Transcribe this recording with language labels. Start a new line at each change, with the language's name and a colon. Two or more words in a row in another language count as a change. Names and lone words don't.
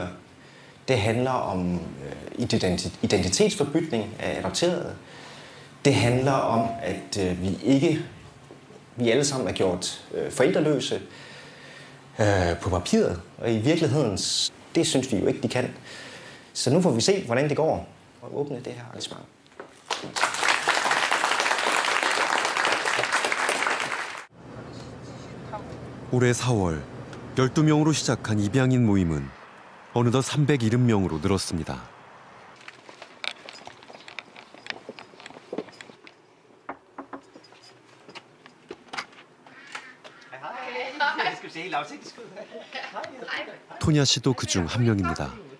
Danish: Det handler om identitetsforbytning af adopterede. Det handler om, at vi alle sammen er gjort forældreløse på papiret. Og i virkeligheden, det synes vi jo ikke, de kan. Så nu får vi se, hvordan det går at åbne det her arrangement.
Korean: 올해 4월 12명으로 시작한 입양인 모임은 어느덧 370명으로 늘었습니다. 토냐 씨도 그중 한 명입니다.